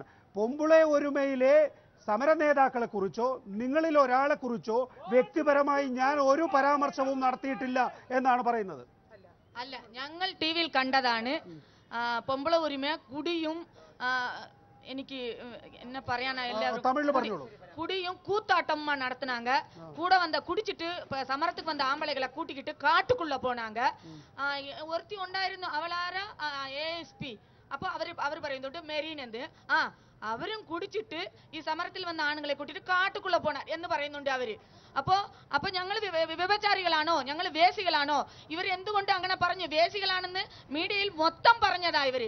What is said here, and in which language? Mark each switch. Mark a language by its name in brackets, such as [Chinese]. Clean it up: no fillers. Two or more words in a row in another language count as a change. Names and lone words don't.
[Malayalam] പൊമ്പിളെ ഒരുമയിലെ സമര നേതാക്കളെ കുറിച്ചോ നിങ്ങളിൽ ഒരാളെ കുറിച്ചോ വ്യക്തിപരമായി ഞാൻ ഒരു പരാമർശവും നടത്തിയിട്ടില്ല എന്നാണ് പറയുന്നത്. അല്ല, ഞങ്ങൾ ടിവിയിൽ കണ്ടതാണ്. പൊമ്പിള ഒരുമ കുടിയും എനിക്ക് என்ன പറയാനാ எல்லாரும் തമിഴിൽ പറഞ്ഞോളൂ. [Tamil] குடியும் கூத்தாட்டமா நடத்தினாங்க. கூட வந்த குடிச்சிட்டு சமரத்துக்கு வந்த ஆம்பளைகளை கூட்டிக்கிட்டு காட்டுக்குள்ள போனாங்க. [Malayalam] ஒருத்தி ഉണ്ടായിരുന്നു അവളാര ASP. അപ്പൊ അവർ പറയുന്നുണ്ട് മെറീൻ എന്ന്. അവരും കുടിച്ചിട്ട് ഈ സമരത്തിൽ വന്ന ആണുങ്ങളെ കൂട്ടിട്ട് കാട്ടുക്കുള്ള പോണ എന്ന് പറയുന്നുണ്ട് അവര്. അപ്പൊ ഞങ്ങൾ വ്യഭിചാരികളാണോ, ഞങ്ങൾ വേസികളാണോ? ഇവർ എന്തുകൊണ്ട് അങ്ങനെ പറഞ്ഞു? വേസികളാണെന്ന് മീഡിയയിൽ മൊത്തം പറഞ്ഞതാ ഇവര്.